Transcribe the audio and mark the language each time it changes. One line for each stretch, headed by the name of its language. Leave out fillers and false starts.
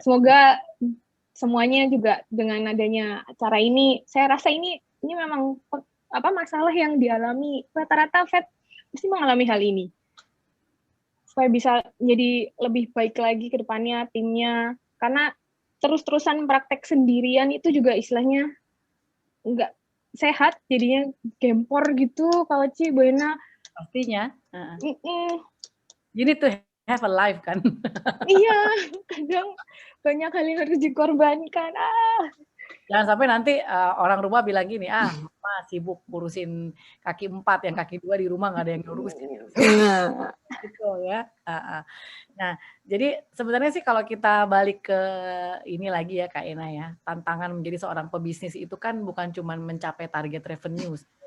Indonesian: Semoga semuanya juga dengan adanya acara ini, saya rasa ini memang masalah yang dialami rata-rata vet mesti mengalami hal ini. Supaya bisa jadi lebih baik lagi ke depannya timnya, karena terus-terusan praktek sendirian itu juga istilahnya nggak sehat, jadinya gempor gitu. Kalau Bu Ena pastinya
English: you need to have a life
Indonesian: kan. Iya, kadang banyak hal yang harus dikorbankan. Jangan sampai nanti orang rumah bilang gini, Mama sibuk ngurusin kaki 4, yang kaki 2 di rumah nggak ada yang ngurusin. Gitu ya. Nah, jadi sebenarnya sih kalau kita balik ke ini lagi ya Kak Ena ya, tantangan menjadi seorang pebisnis itu kan bukan cuma mencapai target revenue.